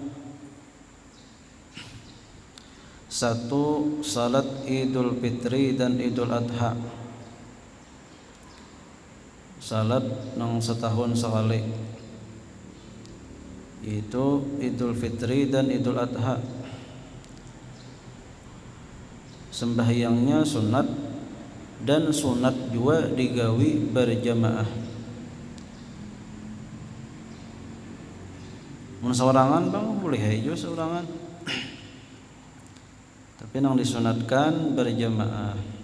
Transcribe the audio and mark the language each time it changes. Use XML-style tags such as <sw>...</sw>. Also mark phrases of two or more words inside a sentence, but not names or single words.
<id>Satu, salat Idul Fitri dan Idul Adha.</id> <bjn>Salat nang setahun sekali, itu Idul Fitri dan Idul Adha. Sembahyangnya sunat, dan sunat juga digawi berjamaah. Mun seorangan bang boleh aja seorangan, tapi nang disunatkan berjamaah.</bjn>